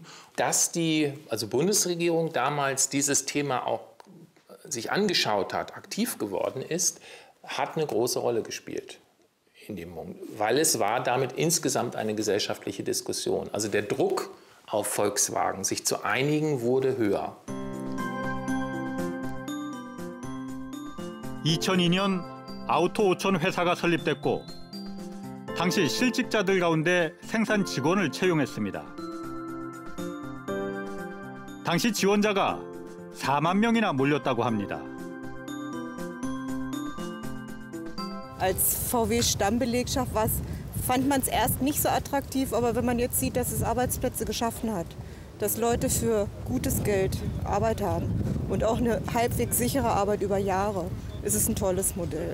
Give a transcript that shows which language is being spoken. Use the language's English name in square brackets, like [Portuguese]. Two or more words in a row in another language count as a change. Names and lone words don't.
[German] Dass die Bundesregierung damals dieses Thema auch sich angeschaut hat, aktiv geworden ist, hat eine große Rolle gespielt in dem Moment, weil es war damit insgesamt eine gesellschaftliche Diskussion. Also der Druck auf Volkswagen, sich zu einigen, wurde höher. [Korean] 2002년 아우토 5000 회사가 설립됐고 당시 실직자들 가운데 생산 직원을 채용했습니다. 당시 지원자가 4만 명이나 몰렸다고 합니다. [German] Als VW-Stammbelegschaft fand man es erst nicht so attraktiv, aber wenn man jetzt sieht, dass es Arbeitsplätze geschaffen hat, dass Leute für gutes Geld Arbeit haben und auch eine halbwegs sichere Arbeit über Jahre, ist es ein tolles Modell.